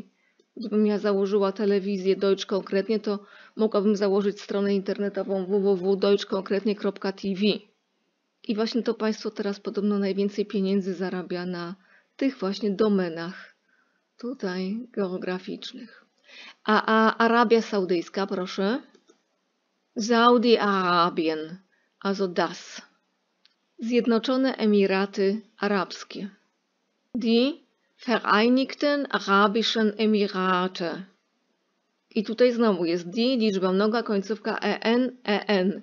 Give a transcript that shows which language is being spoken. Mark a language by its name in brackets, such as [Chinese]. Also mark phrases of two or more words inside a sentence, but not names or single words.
[Polish] Gdybym ja założyła telewizję Deutsch konkretnie, to mogłabym założyć stronę internetową www.deutschkonkretnie.tv. I właśnie to państwo teraz podobno najwięcej pieniędzy zarabia na tych właśnie domenach tutaj geograficznych. A Arabia Saudyjska, proszę. [German] Saudi-Arabien, also das. [Polish] Zjednoczone Emiraty Arabskie. [German] Die Vereinigten Arabischen Emirate. [Polish] I tutaj znowu jest die, liczba mnoga, końcówka en.